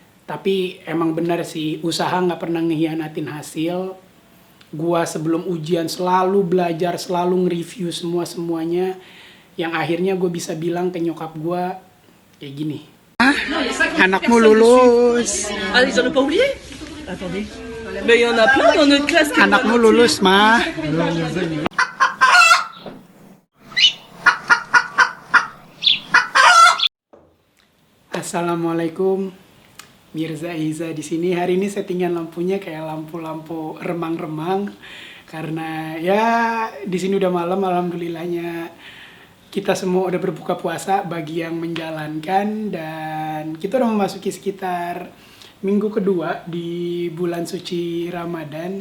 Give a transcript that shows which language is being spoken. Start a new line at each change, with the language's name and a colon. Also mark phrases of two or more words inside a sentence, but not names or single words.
Indonesian: Tapi emang benar sih, usaha nggak pernah ngehianatin hasil. Gua sebelum ujian selalu belajar, selalu nge-review semuanya. Yang akhirnya gue bisa bilang ke nyokap gue kayak gini. Anakmu lulus.
French: Ah, ils en ont pas oublié? Attendez. Mais il y en a plein dans notre classe qui
Indonesian: Anakmu lulus, mah. Assalamualaikum. Mirza Iza di sini. Hari ini settingan lampunya kayak lampu-lampu remang-remang karena ya di sini udah malam, alhamdulillahnya kita semua udah berbuka puasa bagi yang menjalankan, dan kita udah memasuki sekitar minggu kedua di bulan suci Ramadan.